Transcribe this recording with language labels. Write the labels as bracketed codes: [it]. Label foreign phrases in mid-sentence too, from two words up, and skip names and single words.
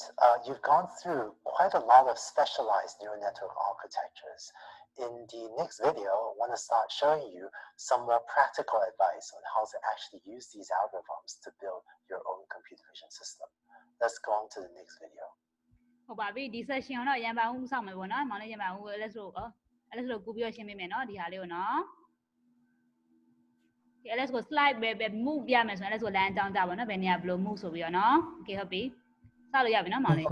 [en] You've gone through quite a lot of specialized neural network architectures. In the next video, I want to start showing you some more practical advice on how to actually use these algorithms to build your own computer vision system. Let's go on to the next video. [my] ဟုတ်ပါပြီဒီ session တော့ရန်ပါဦးစောင့်မယ်ပေါ့နော်မောင်လေးရန်ပါဦး LS တို့ကူပြီးတော့ရှင်းပေးမယ်နော်ဒီဟာလေးကိုနော်ဒီ LS ကို slide ပဲ move ပြမယ်ဆိုရင် LS ကိုလမ်းအကြောင်းကြပါနော်ဘယ်နေရာဘယ်လို move ဆိုပြီးတော့နော် okay ဟုတ်ပြီစလို့ရပြီနော်မောင်လေး